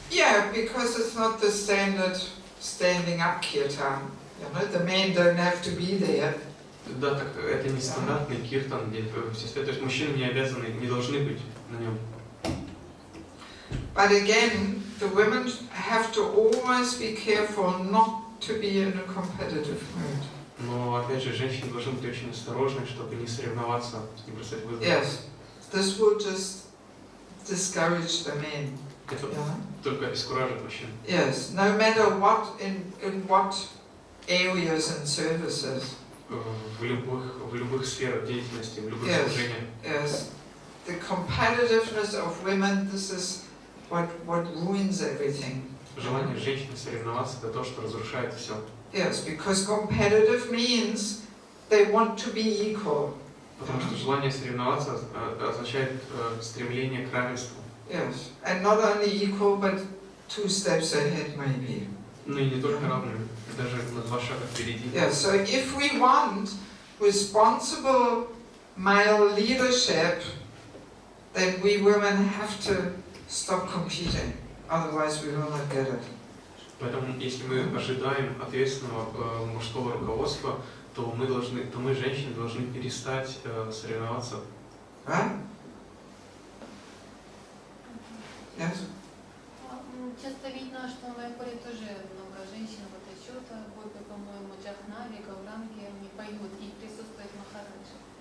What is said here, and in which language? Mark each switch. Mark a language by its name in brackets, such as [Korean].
[English] Yeah, because it's not the standard standing up kirtan. The men don't have to be there. [Russian] Да, так это не стандартный киртан, где все стоят, то есть мужчины не обязаны, не должны быть на нем. [English] But again, the women have to always be careful not to be in a competitive mood. [Russian] Но опять же, женщины должны быть очень осторожны, чтобы не соревноваться, не бросать вызов. [English] Yes, this will just discourage the men. [Russian] Это только обескуражит мужчин. [English] Yes, no matter what in what areas and services. [Russian] В любых сферах деятельности, в любых служениях. [English] Yes, the competitiveness of women, this is what ruins everything. [Russian] Желание женщины соревноваться — это то, что разрушает все. [English] Yes, because competitive means they want to be equal. [Russian] Потому что желание соревноваться означает стремление к равенству. [English] Yes, and not only equal, but 2 steps ahead maybe. [Russian] Ну и не только равными, даже на 2 шага впереди. [English] Yeah, so if we want responsible male leadership, then we women have to stop competing. Otherwise, we will not get it. [Russian] Поэтому, если мы ожидаем ответственного мужского руководства, то мы, женщины, должны перестать соревноваться. [English] Right? Yes? [Russian] Часто видно, что в Айхоре тоже много женщин, вот еще Гопи, по-моему, Джахнави, Гауранги, они поют и присутствуют Махараджи.